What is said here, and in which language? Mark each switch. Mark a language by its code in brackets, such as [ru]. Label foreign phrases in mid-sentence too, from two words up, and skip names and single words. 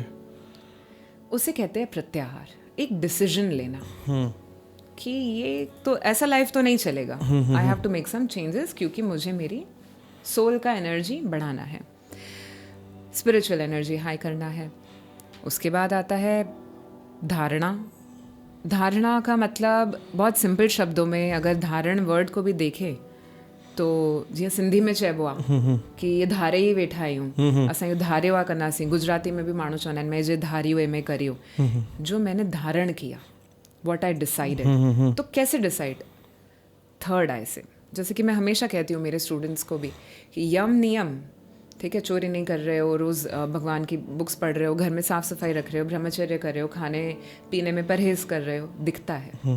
[hi] उसे कहते हैं प्रत्याहार, एक डिसीजन लेना कि ये तो ऐसा लाइफ तो नहीं चलेगा, [en] I have to make some changes, [hi] क्योंकि मुझे मेरी सोल का एनर्जी बढ़ाना है, [en] spiritual energy [hi] हाई करना है। उसके बाद आता है धारणा। धारणा का मतलब बहुत सिंपल शब्दों में अगर धारण वर्ड को भी देखे तो [sd] जीअं सिंधी में चइबो आहे कि ये धारे ही वेठा आहियूं, असां इहो धारे हुआ कंदासीं। गुजराती में भी माण्हू चवंदा आहिनि [gu] મેં જે ધાર્યો એમ કર્યો, [hi] जो मैंने धारण किया, [en] what I decided. [hi] तो कैसे डिसाइड? [en] third eye [hi] से, जैसे कि मैं हमेशा कहती हूँ मेरे स्टूडेंट्स को भी कि यम नियम, ठीक है, चोरी नहीं कर रहे हो, रोज़ भगवान की बुक्स पढ़ रहे हो, घर में साफ सफाई रख रहे हो, ब्रह्मचर्य कर रहे हो, खाने पीने में परहेज कर रहे हो, दिखता है।